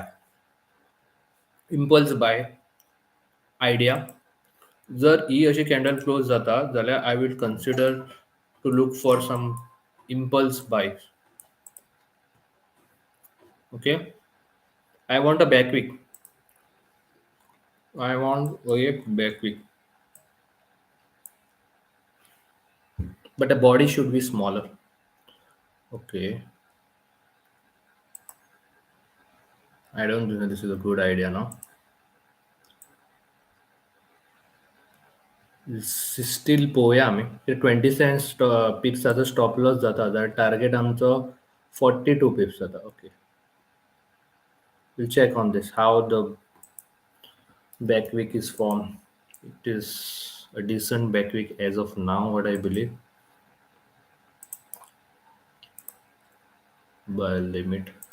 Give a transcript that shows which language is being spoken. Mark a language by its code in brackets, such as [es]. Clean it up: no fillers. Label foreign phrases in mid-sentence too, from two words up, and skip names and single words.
[en] Impulse buy idea. [kok] जर ही अशी [en] candle close [kok] जाता जाल्यार [en] I will consider to look for some impulse buys. Okay, I want a back wick. I want a back wick, but the body should be smaller. Okay, I don't think this is a good idea now. [kok] स्टील पळोवया आमी 20 cents पिप्साचो [en] stop loss [kok] जाता जाल्यार टार्गेट आमचो 42 पिप्स जाता. [en] ओके, we'll check on this how the back wick is formed. It is a decent back wick as of now, what I believe. Buy limit.